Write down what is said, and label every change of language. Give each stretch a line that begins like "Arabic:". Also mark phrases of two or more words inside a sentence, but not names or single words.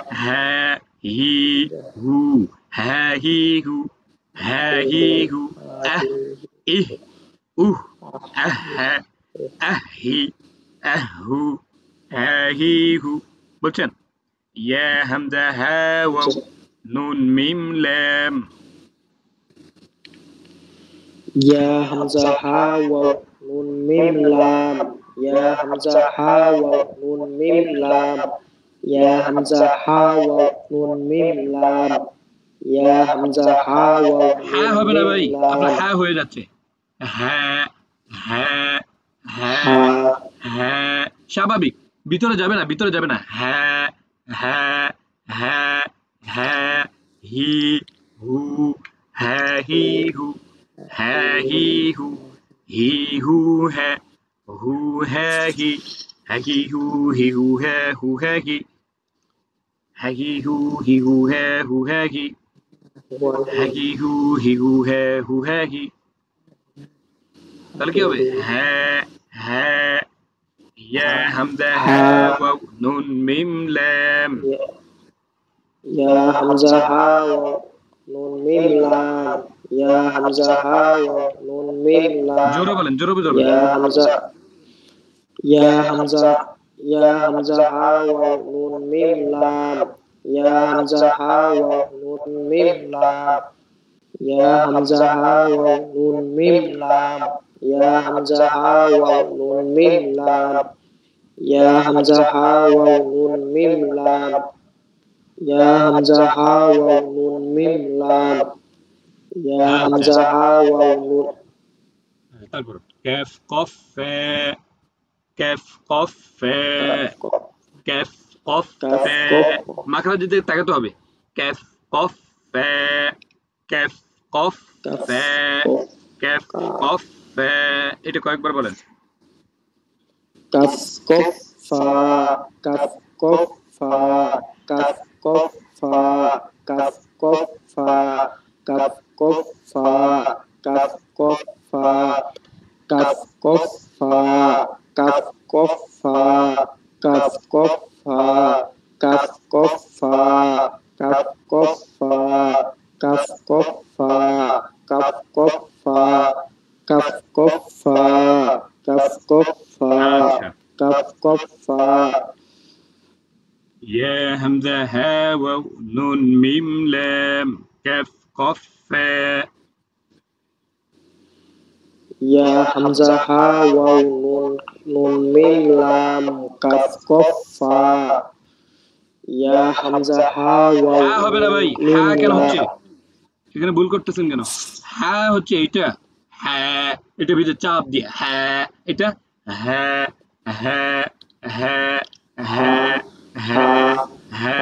Bangla: হ্যাঁ হি হু হ্যাঁ হি হু হ্যাঁ হি হু আহ ইহ উহ আহ হ্যাঁ আহ হি আহ হু হ্যাঁ হি হু বলছেন
Arabic: يا همزة ها واو نون ميم لام يا همزة ها واو نون ميم لام. يا همزة ها واو نون ميم لام. يا همزة ها واو نون ميم لام. يا همزة ها واو
Bangla: হ্যাঁ
Arabic: nun
Bangla: হবে না
Arabic: mim
Bangla: ভাই, আপনার
Arabic: lam.
Bangla: হ্যাঁ হয়ে যাচ্ছে। হ্যাঁ, হ্যাঁ, হ্যাঁ,
Arabic: Ha
Bangla: হ্যাঁ, স্বাভাবিক। ভিতরে যাবে না, ভিতরে যাবে না। হ্যাঁ, হ্যাঁ, হ্যাঁ, হ্যাঁ, হি, হু, হ্যাঁ, হি, হু, হ্যাঁ, হি, হু, হ্যাঁ, হু, হ্যাঁ, হ্যাঁ, হু, হ্যাঁ, হি, হু, হ্যাঁ, হু, হ্যাঁ, তাহলে কি হবে? হ্যাঁ, হ্যাঁ,
Arabic: يا همزة
Bangla: হ্যাঁ
Arabic: ha واو نون ميم لام. يا، يا همزة ها واو نون ميم لام. يا همزة ها واو نون ميم لام.
Bangla: জোরে বলেন, জোরে বলবেন।
Arabic: يا همزة يا همزة يا همزة ها واو نون ميم لام. يا همزة ها واو نون ميم لام. يا همزة ها واو نون ميم لام. يا همزة ها واو نون ميم لام. يا همزة ها واو نون ميم لام. يا همزة ها واو نون ميم لام. Ya
Bangla: আচ্ছা,
Arabic: همزة ها واو نون তারপর كاف قاف فا، كاف قاف فا, كاف قاف كاف قاف kaf ফা। kof
Bangla: মাখরাজের দিকে তাকাতে হবে।
Arabic: كاف قاف فا، كاف قاف kaf ফা, kof কাফ ka قاف فا.
Bangla: এটা কয়েকবার বলেন।
Arabic: كاف قاف فا كاف قاف فا كاف قاف فا كاف قاف فا كاف قاف فا كاف قاف فا كاف قاف فا كاف قاف فا كاف قاف فا كاف قاف فا كاف قاف فا كاف قاف فا كاف قاف فا كاف قاف فا كاف قاف فا
Bangla: আচ্ছা,
Arabic: كاف قاف فا يا همزة ها واو نون ميم لام كاف قاف فا. يا همزة ها واو نون ميم لام كاف قاف فا يا همزة ها واو
Bangla: হ্যাঁ হবে না
Arabic: nun
Bangla: ভাই,
Arabic: mim
Bangla: হ্যাঁ কেন হচ্ছে?
Arabic: lam
Bangla: এখানে ভুল করতেছেন কেন? হ্যাঁ হচ্ছে এইটা। হ্যাঁ, এটা ভিতরে চাপ দিয়ে হ্যাঁ, এটা হ্যাঁ, হ্যাঁ, হ্যাঁ,
Arabic: ha
Bangla: হ্যাঁ,
Arabic: ha
Bangla: হ্যাঁ,
Arabic: ha